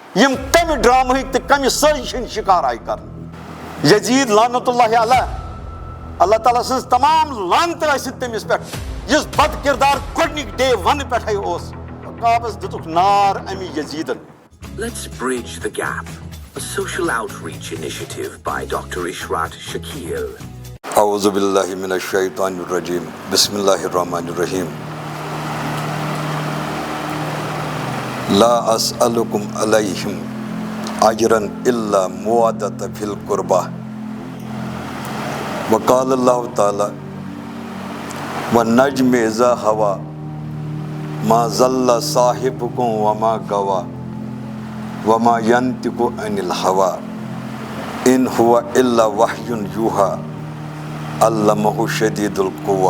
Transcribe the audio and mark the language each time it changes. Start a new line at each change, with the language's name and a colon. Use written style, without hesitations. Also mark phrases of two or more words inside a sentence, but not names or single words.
Kashmiri: یم کم ڈرامہک تو کم سازشن شکار آئی کر یزید
Arabic: لعنت اللہ علیہ
Kashmiri: اللہ تعالیٰ سن تمام لعنت ٲسِتھ تٔمِس پٮ۪ٹھ یُس بد کردار گۄڈنِک ڈے ون پٮ۪ٹھے اوس کابس دِتُکھ نار امی یزیدن.
English: Let's bridge the gap. A social outreach initiative by Dr. Ishrat Shakil.
Arabic: اعوذ باللہ من الشیطان الرجیم بسم اللہ الرحمن الرحیم. لا اسألکم علیہم اجرا الا مودۃ فی القربہ وقال اللہ تعالی والنجم اذا ہوا ما ضل صاحبکم وما غوا وما ینطق عن الہوی ان هو الا وحی یوحی علمہ شدید القویٰ.